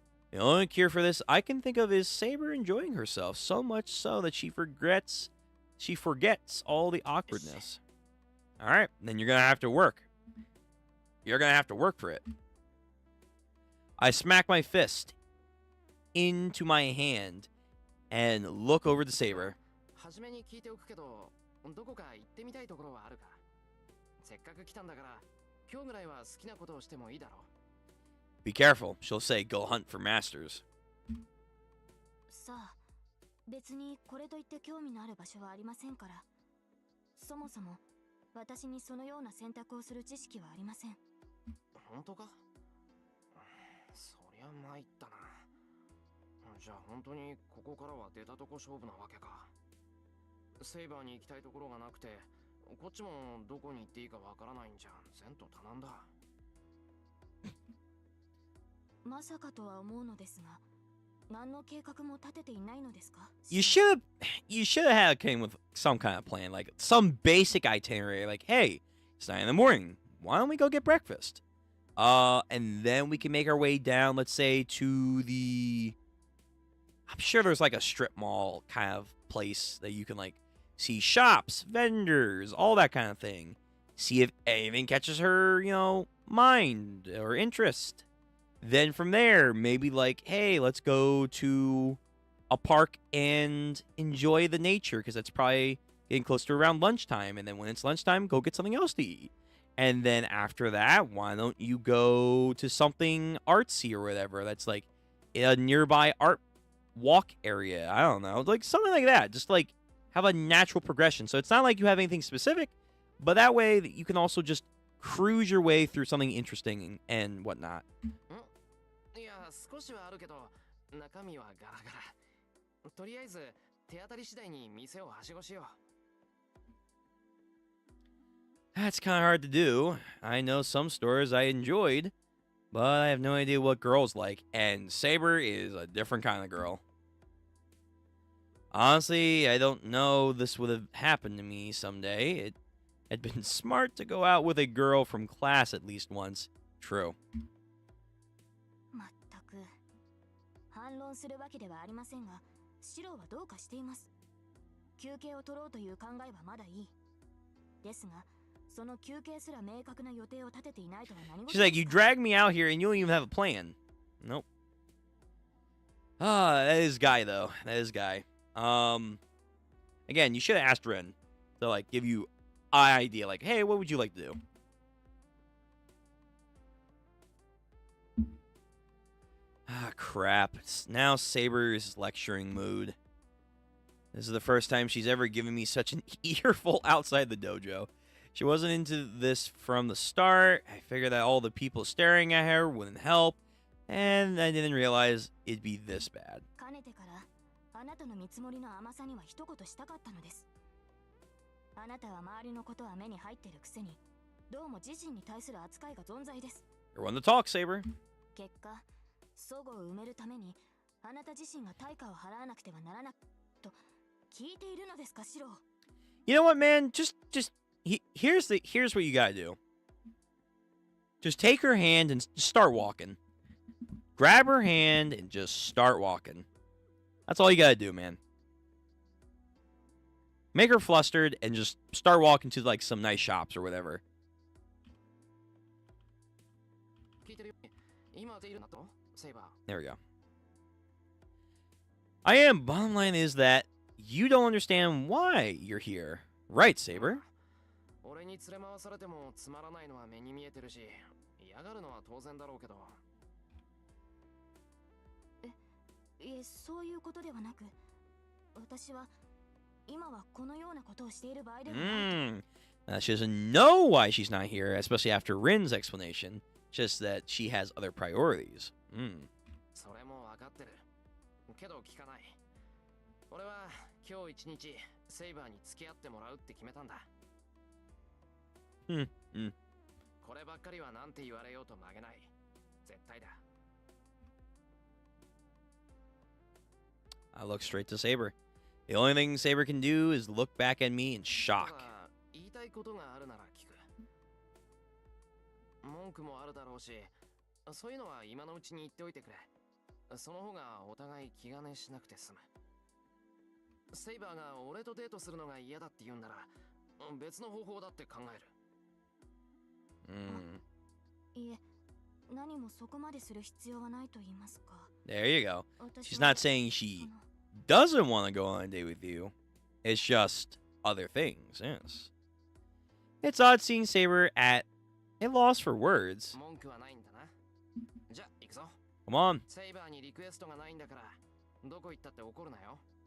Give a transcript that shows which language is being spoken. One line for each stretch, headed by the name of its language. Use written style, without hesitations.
English: The only cure for this I can think of is Saber enjoying herself, so much so that she forgets all the awkwardness. All right, then you're gonna have to work. You're gonna have to work for it. I smack my fist into my hand and look over to Saber.
Japanese: はじめに聞いておくけど、どこか行ってみたいところはあるか。せっかく来たんだから、今日ぐらいは好きなことをしてもいいだろう。
English: Be careful, she'll say go hunt for masters.
Japanese: さあ、別にこれといって興味のある場所はありませんから。そもそも私にそのような選択をする知識はありません。本当か？そりゃ参ったな。じゃあ本当にここからは出たとこ勝負なわけか。セイバーに行きたいところがなくて、こっちもどこに行っていいかわからないんじゃん。前途多難だ。まさかとは思うのですが、何の計画も立てていないのですか?
English: You should have had came with some kind of plan, like some basic itinerary, like, hey, it's 9 in the morning. Why don't we go get breakfast? And then we can make our way down, let's say, to the... I'm sure there's like a strip mall kind of place that you can like see shops, vendors, all that kind of thing. See if anything catches her, mind or interest. Then from there, maybe like, hey, let's go to a park and enjoy the nature because it's probably getting close to around lunchtime. And then when it's lunchtime, go get something else to eat. And then after that, why don't you go to something artsy or whatever that's like a nearby art walk area. I don't know, like something like that. Just like have a natural progression. So it's not like you have anything specific, but that way that you can also just cruise your way through something interesting and whatnot.
Japanese: いや、少しはあるけど、中身はガラガラ。とりあえず手当たり次第に店をはしごしよう。
English: That's kind of hard to do. I know some stores I enjoyed, but I have no idea what girls like, and Saber is a different kind of girl. Honestly, I don't know this would have happened to me someday. It had been smart to go out with a girl from class at least once. True.
Japanese: まったく反論するわけではありませんが、シロはどうかしています。休憩を取ろうという考えはまだいい。ですが、その休憩すら明確な予定を立てていないとは何事
English: She's like, you dragged me out here and you don't even have a plan. Nope. That is Guy, though. That is Guy. Again, you should have asked Ren to, like, give you an idea. Like, hey, what would you like to do? Ah, crap. Now Saber's lecturing mood. This is the first time she's ever given me such an earful outside the dojo. She wasn't into this from the start. I figured that all the people staring at her wouldn't help, and I didn't realize it'd be this bad.
Japanese: かねてからあなたの見積もりの甘さには一言したかったのです。あなたは周りのことは目に入っているくせに、どうも自身に対する扱いが存在です。
English: You're one to talk, Saber.
Japanese: 結果、齟齬を埋めるためにあなた自身が対価を払わなくてはならなと聞いているのですか、シロ。
English: You know what, man? Here's what you gotta do. Just take her hand and start walking. Grab her hand and just start walking. That's all you gotta do, man. Make her flustered and just start walking to like some nice shops or whatever.
Japanese: 聞いてるよ。今でいるなと、セイバー。
English: There we go. I am. Bottom line is that you don't understand why you're here. Right, Saber?
Japanese: 俺に連れ回されてもつまらないのは目に見えてるし、嫌がるのは当然だろうけど。いえ、そういうことではなく、私は今はこのようなことをしている場合ではないと。
English: She doesn't know why she's not here, especially after Rin's explanation. Just that she has other priorities.
Japanese: うん。それも分かってる。けど聞かない。俺は今日一日セイバーに付き合ってもらうって決めたんだ。うん。うん。こればっかりはなんて言われようと曲げない。絶対だ。
English: I look straight to Saber. The only thing Saber can do is look back at me in shock.
Japanese: 言いたいことがあるなら聞く。文句もあるだろうし、そういうのは今のうちに言っておいてくれ。その方がお互い気兼ねしなくて済む。セイバーが俺とデートするのが嫌だって言うんなら、別の方法だって考える。いえ、何もそこまでする必要はないと言いますか。
English: There you go. She's not saying she doesn't want to go on a date with you. It's just other things, yes. It's odd seeing Saber at a loss for words.
Japanese: 文句はないんだな。じゃ、行くぞ。
English: Come on.
Japanese: セイバーにリクエストがないんだから、どこ行ったって怒るなよ。